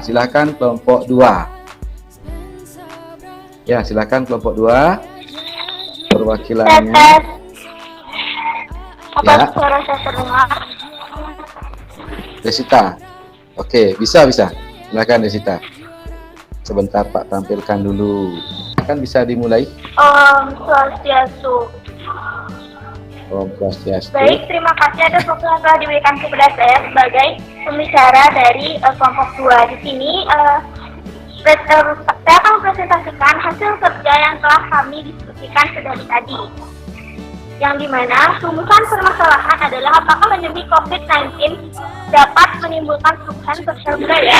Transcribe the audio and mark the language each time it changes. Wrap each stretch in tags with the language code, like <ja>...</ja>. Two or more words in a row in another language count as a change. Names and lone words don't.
<id>Silakan kelompok 2. Ya, silakan kelompok 2. Perwakilannya. Apa Ya. suara saya terdengar? Desita. Oke, bisa. Silakan Desita. Sebentar Pak tampilkan dulu. Kan bisa dimulai. Swastiastu.</id> <ban>Om Swastiastu.</ban> <id>Baik, terima kasih atas waktu yang telah diberikan kepada saya sebagai pembicara dari kelompok 2. Di sini saya akan mempresentasikan hasil kerja yang telah kami diskusikan sedari tadi. Yang dimana rumusan permasalahan adalah apakah pandemi COVID-19 dapat menimbulkan perubahan sosial budaya?</id>